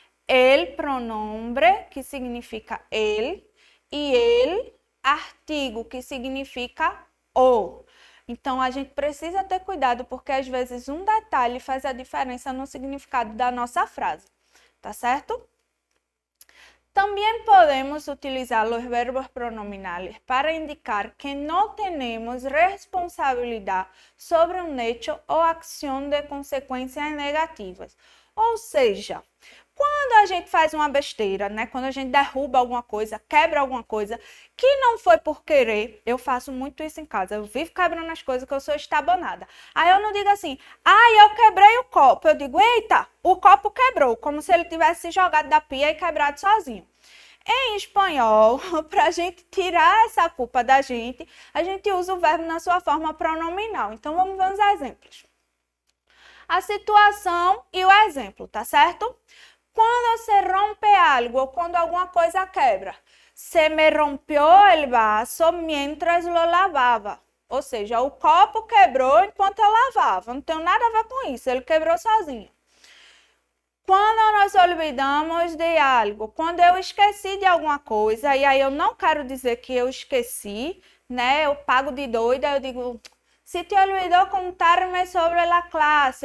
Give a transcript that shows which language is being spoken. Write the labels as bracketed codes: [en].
[pt] Ele, pronombre, que significa ele, e ele, artigo, que significa o. Então, a gente precisa ter cuidado, porque às vezes um detalhe faz a diferença no significado da nossa frase, tá certo? [es] También podemos utilizar los verbos pronominales para indicar que no tenemos responsabilidad sobre un hecho o acción de consecuencias negativas. [pt] Ou seja, Quando a gente faz uma besteira, né? Quando a gente derruba alguma coisa, quebra alguma coisa, que não foi por querer, eu faço muito isso em casa. Eu vivo quebrando as coisas que eu sou estabanada. Aí eu não digo assim, ai, eu quebrei o copo. Eu digo, eita, o copo quebrou, como se ele tivesse se jogado da pia e quebrado sozinho. Em espanhol, para a gente tirar essa culpa da gente, a gente usa o verbo na sua forma pronominal. Então, vamos ver os exemplos. A situação e o exemplo, tá certo? Quando se rompe algo ou quando alguma coisa quebra. [es] Se me rompió el vaso mientras lo lavava. [pt] Ou seja, o copo quebrou enquanto eu lavava. Não tem nada a ver com isso, ele quebrou sozinho. Quando nós olvidamos de algo, quando eu esqueci de alguma coisa, e aí eu não quero dizer que eu esqueci, né? Eu pago de doida, eu digo, se te olvidou contar-me sobre a classe.